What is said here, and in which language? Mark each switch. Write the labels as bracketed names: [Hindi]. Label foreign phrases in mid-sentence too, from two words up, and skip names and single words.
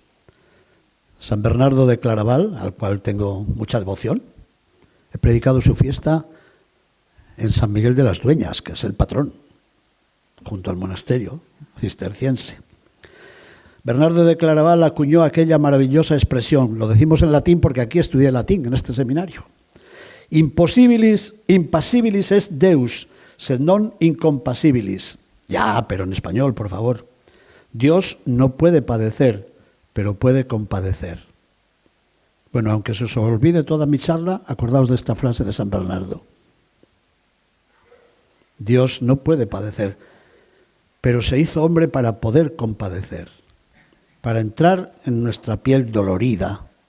[Spanish] San Bernardo de Claraval, al cual tengo mucha devoción, he predicado su fiesta en San Miguel de las Dueñas, que es el patrón, junto al monasterio cisterciense. Bernardo de Claraval acuñó aquella maravillosa expresión, lo decimos en latín porque aquí estudié latín, en este seminario, [Latin] Impasibilis est Deus, sed non incompasibilis. [Spanish] Ya, pero en español, por favor. Dios no puede padecer, pero puede compadecer. Bueno, aunque se os olvide toda mi charla, acordaos de esta frase de San Bernardo. Dios no puede padecer, pero se hizo hombre para poder compadecer, para entrar en nuestra piel dolorida.